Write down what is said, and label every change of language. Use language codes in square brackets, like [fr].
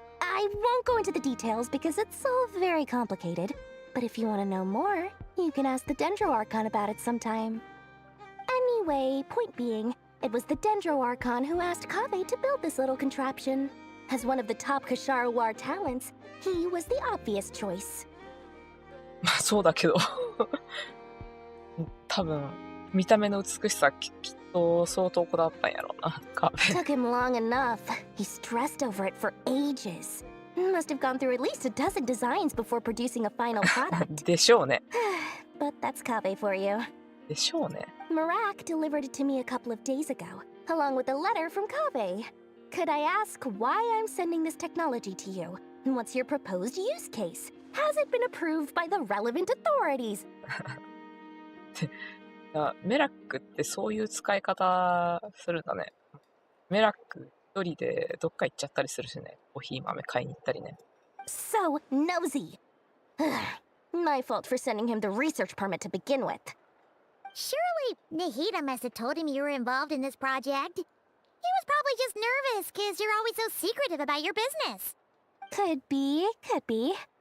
[en] I won't go into the details because it's all very complicated, but if you want to know more, you can ask the Dendro Archon about it sometime. Anyway, point being, it was the Dendro Archon who asked Kave to build this little contraption. As one of the top Kasharu War talents, he was the obvious choice. [ja] まあそうだけど多分見た目の美しさきっと相当こだわったんやろうな。 [en] Took him long enough. He stressed over it for ages. Must have gone through at least a dozen designs before producing a final product. [ja] でしょうね。 [en] But that's Kave for you. [ja] でしょうね。 [en] Marak delivered it to me a couple of days ago, along with a letter from Kave. Could I ask why I'm sending this technology to you? What's your proposed use case? Has it been approved by the relevant authorities? [ja] メラックってそういう使い方するんだね。メラック一人でどっか行っちゃったりするしね。コーヒー豆買いに行ったりね。 [en] So nosy. My fault for sending him the research permit to begin with. Surely Nahida must have told him you were involved in this project. He was probably just nervous because you're always so secretive about your business. Could be, could be.